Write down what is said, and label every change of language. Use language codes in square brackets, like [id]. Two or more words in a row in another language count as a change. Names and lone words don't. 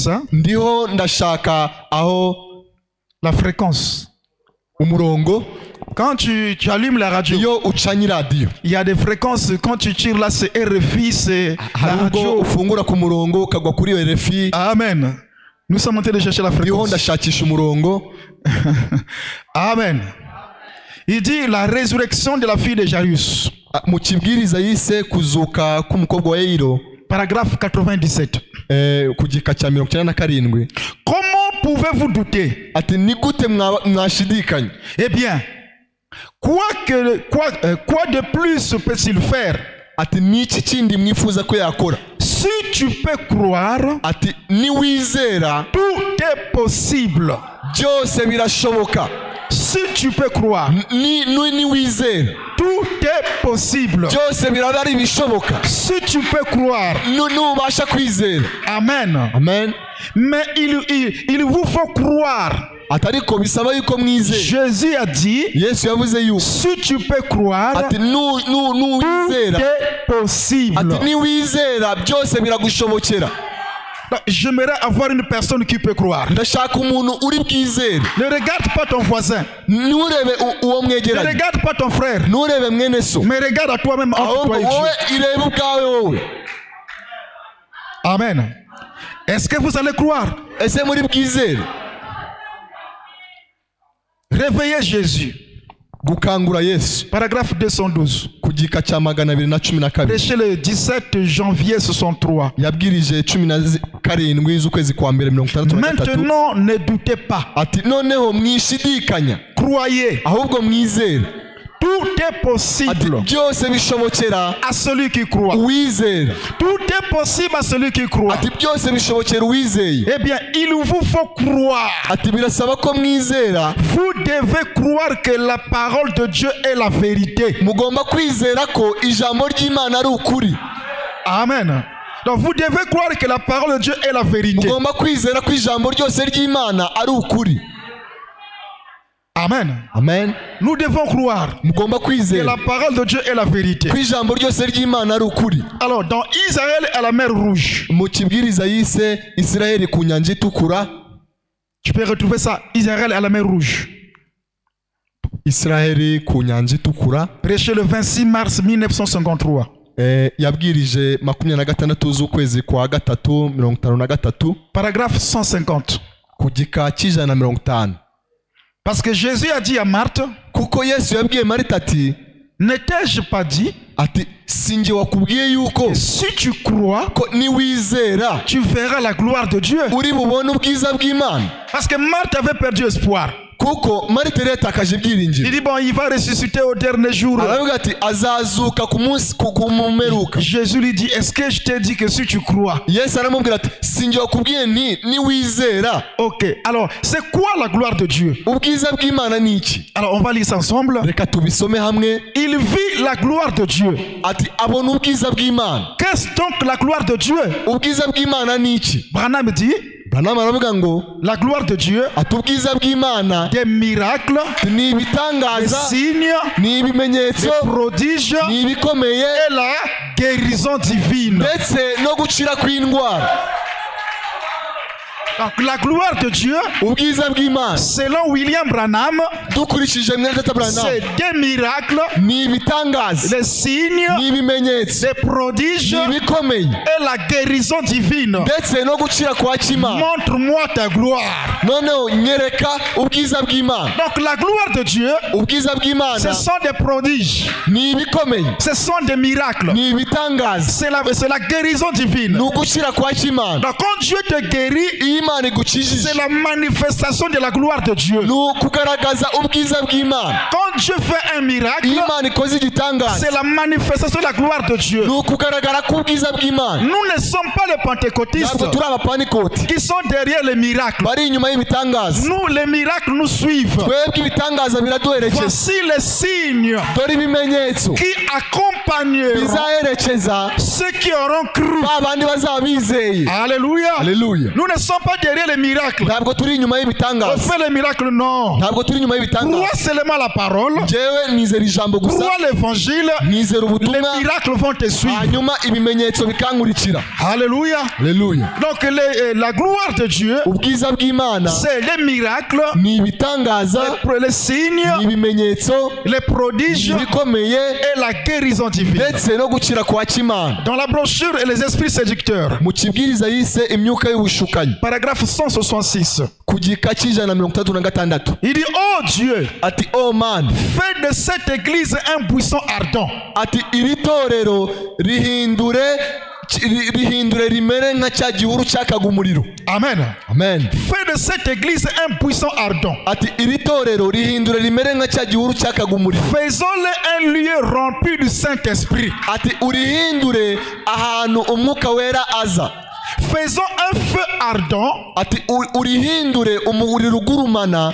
[fr] Hein? [rw] Ndiho ndashaka aho [fr] La fréquence. [rw] umurongo. [fr] Quand tu allumes la radio, [rw] Iyo ucanye iradiyo [fr] il y a des fréquences. Quand tu tires là, c'est RFI, c'est la [rw] hari ubwo [fr] radio. [rw] ufungura ku murongo ukagwa kuri iyo RFI. Amen. [fr] Nous sommes en train de chercher la [rw] Ndiho [fr] fréquence. [rw] ndashakisha umurongo. Amen. [fr] Il dit la résurrection de la fille de Jairus. [rw] Mu kibwiriza yise kuzuka k'umukobwa wa Yayiro, [fr] Paragraphe 97. [rw] ku gika cya 97. [fr] Comment pouvez-vous douter? [rw] Ati ni gute mwashidikanya? [fr] Eh bien, quoi de plus peut-il faire? [rw] Ati ni iki kindi mwifuza ko yakora? [fr] Si tu peux croire, [rw] Ati ni wizera [fr] tout est possible. [rw] byose birashoboka. [fr] Si tu peux croire, [rw] ni wizera [fr] tout est possible. [rw] byose biraba ari bishoboka. [fr] Si tu peux croire, [rw] Nubasha kwizera. Amen. Amen. [fr] Mais il vous faut croire. [rw] Atariko bisaba yuko mwizera. [fr] Jésus a dit, [rw] Yesu yavuze yuko [fr] si tu peux croire, [rw] ati [fr] tout [rw] wizera. [fr] est possible. [rw] Ati ni wizera byose biragushobokera. [fr] Donc, j'aimerais avoir une personne qui peut croire. [rw] Ndashaka umuntu uri bwizere. [fr] Ne regarde pas ton voisin. [rw] Nurebe uwo [fr] Ne [rw] mwegeranye. [fr] regarde pas ton frère. [rw] Nurebe mwene so. [fr] Mais regarde à toi-même entre [rw] Ahubwo [fr] toi et [rw] wowe [fr] Dieu. [rw] irebe ubwawe wowe. Amen. [fr] Est-ce que vous allez croire? [rw] Ese muri bwizere? [fr] Réveillez Jésus. [rw] Gukangura Yesu. [fr] Paragraphe 212. [rw] Ku gika cya 212. [fr] Prêché le 17 janvier 63. [rw] Yabwirije 17 z'ukwezi kwa mbere 63. [fr] Maintenant, ne doutez pas. [rw] Ati noneho mwishidikanya. [fr] Croyez. [rw] Ahubwo mwizere. [fr] Tout est [rw] Ati [fr] possible [rw] byose bishobokera [fr] à celui qui croit. [rw] uwizera. [fr] Tout est possible à celui qui croit. [rw] Ati byose bishobokera uwizeye. [fr] Eh bien, il vous faut croire. [rw] Ati birasaba ko mwizera. [fr] Vous devez croire que la parole de Dieu est la vérité. [rw] Mugomba kwizera ko ijambo ry'Imana ari ukuri. Amen. [fr] Donc vous devez croire que la parole de Dieu est la vérité. [rw] Mugomba kwizera ko ijambo ryose ry'Imana ari ukuri. Amen. Amen. [fr] Nous devons croire [rw] Mugomba [fr] que [rw] kwizera [fr] la parole de Dieu est la vérité. [rw] ko ijambo ryose ry'Imana ari ukuri. [fr] Alors, dans Israël à la mer Rouge, [rw] Mu kibwiriza yise Isiraheli ku nyanja itukura. [fr] tu peux retrouver ça, Israël à la mer Rouge. [rw] Isiraheli ku nyanja itukura. [fr] Prêché le 26 mars 1953. [rw] Yabwirije 26 z'ukwezi kwa gatatu 53. [fr] Paragraphe 150. [rw] Ku gika cy'ijana 50. [fr] Parce que Jésus a dit à Marthe, [rw] Kuko Yesu yabwiye Marita ati [fr] ne t'ai-je pas dit [rw] ati sinjye wakubwiye yuko [fr] si tu crois, [rw] ko niwizera [fr] tu verras la gloire de Dieu. [rw] uri bubone ubwiza bw'Imana. [fr] Parce que Marthe avait perdu espoir. [rw] kuko Marita yatakaje ibyiringiro. [fr] Il dit bon, il va ressusciter au dernier jour. [rw] aravuga ati azazuka ku munsi ku mumeruka. [fr] Jésus lui dit, est-ce que je t'ai dit que si tu crois? [rw] Yesu aramubwira ati sinjye wakubwiye nti niwizera. [fr] Ok, alors c'est quoi la gloire de Dieu? [rw] ubwiza bw'Imana ni iki? [fr] Alors on va lire ça ensemble. [rw] reka tubisome hamwe. [fr] Il vit la gloire de Dieu. [rw] ati abona ubwiza bw'Imana. [fr] Qu'est-ce donc la gloire de Dieu? [rw] ubwiza bw'Imana ni iki? [fr] Branham dit, [rw] Branham aravuga ngo [fr] la gloire de Dieu, [rw] ati ubwiza bw'Imana [fr] des miracles, [rw] ni [fr] des [rw] ibitangaza, [fr] signes, [rw] ni [fr] des [rw] ibimenyetso, [fr] prodiges [rw] ni ibikomeye, [fr] et la guérison divine. [rw] ndetse no gukira kw'indwara. [fr] Donc la gloire de Dieu, [rw] ubwiza bw'Imana [fr] selon William Branham, [rw] dukurikije mwene Branham [fr] c'est des miracles, [rw] ni ibitangaza, [fr] des signes, [rw] ni ibimenyetso, [fr] des prodiges [rw] ni ibikomeye, [fr] et la guérison divine. [rw] ndetse no gukira kwa Kimana. [fr] Montre-moi ta gloire. [rw] noneho nyereka ubwiza bw'Imana. [fr] Donc la gloire de Dieu, [rw] ubwiza bw'Imana [fr] ce sont des prodiges, [rw] ni ibikomeye, [fr] ce sont des miracles, [rw] ni ibitangaza, [fr] c'est la guérison divine. [rw] ni ugukira kwa Kimana. [fr] Donc quand Dieu te guérit, [rw] iyo Imana igukijije [fr] c'est la manifestation de la gloire de Dieu. [rw] ni ukugaragaza ubwiza bw'Imana. [fr] Quand Dieu fait un miracle, [rw] iyo Imana ikoze igitangaza [fr] c'est la manifestation de la gloire de Dieu. [rw] ni ukugaragara k'ubwiza bw'Imana. [fr] Nous ne sommes pas les pentecôtistes [rw] ntabwo turi abapantikoti [fr] qui sont derrière les miracles. [rw] bari inyuma y'ibitangaza. [fr] Nous, les miracles nous suivent. [rw] twebwe ibitangaza biraduherekeza. [fr] Voici les signes [rw] dore ibimenyetso [fr] qui accompagneront [rw] bizaherekeza [fr] ceux qui auront cru. [rw] ba bandi bazaba bizeye. [fr] Alléluia. [rw] Haleluya. [fr] Nous ne sommes pas derrière les miracles. [rw] ntabwo turi inyuma [fr] On [rw] y'ibitangaza. [fr] fait les miracles, non. [rw] ntabwo turi inyuma y'ibitangaza. [fr] Crois seulement la parole. [rw] njyewe nizera ijambo gusa, [fr] Crois l'évangile. [rw] nizera [fr] Les [rw] ubutumwa, [fr] miracles vont te suivre. [rw] hanyuma ibimenyetso bikankurikira. [fr] Alléluia. [rw] Haleluya. [fr] Donc la gloire de Dieu, [rw] ubwiza bw'Imana [fr] c'est les miracles, [rw] ni ibitangaza, [fr] les signes, [rw] ni ibimenyetso, [fr] les prodiges [rw] ibikomeye, [fr] et la guérison divine. [rw] ndetse no gukira kwa Kimana. [fr] Dans la brochure et les esprits séducteurs, [rw] mu kibwiriza yise imyuka y'ubushukanyi [fr] paragraphe 166, [rw] ku gika cy'136 [fr] il dit, oh Dieu, [rw] ati [en] oh man, [fr] fais de cette église un buisson ardent. [rw] ati iri torero rihindure rimere nka cya gihuru cyakaga umuriro. Amen. Amen. [fr] Fais de cette église un buisson ardent. [rw] ati iri torero rihindure rimere nka cya gihuru cyakaga umuriro. [fr] Faisons-le un lieu rempli du Saint-Esprit. [rw] ati urihindure ahantu umwuka wera aza. [fr] Faisons un feu ardent [rw] ati urihindure umuriro ugurumana